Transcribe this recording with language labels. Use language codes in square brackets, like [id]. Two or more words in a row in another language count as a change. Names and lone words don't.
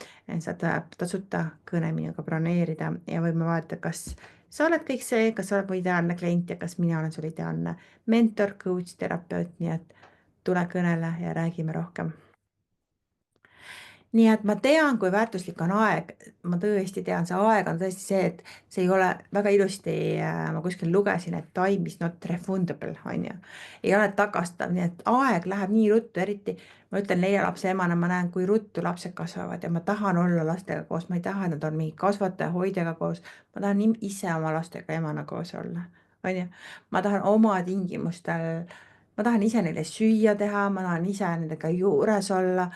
[et] Saad tasuta kõne minuga broneerida ja võime vaadata, kas sa oled kõik see, kas sa oled mu ideaalne klient ja kas mina olen sul ideaalne mentor, coach, terapeut, nii et tule kõnele ja räägime rohkem. Nii et ma tean, kui väärtuslik on aeg, ma tõesti tean, see aeg on tõesti see, et see ei ole väga ilusti, ma kuskil lugesin, et [en] time is not refundable, [et] on ju. Ei ole tagastav, nii et aeg läheb nii ruttu, eriti ma ütlen 4 lapse emana, ma näen, kui ruttu lapsed kasvavad ja ma tahan olla lastega koos, ma ei taha, et nad on mingi kasvataja, hoidjaga koos, ma tahan ise oma lastega emana koos olla, on ju. Ma tahan oma tingimustel, ma tahan ise neile süüa teha, ma tahan ise nendega juures olla.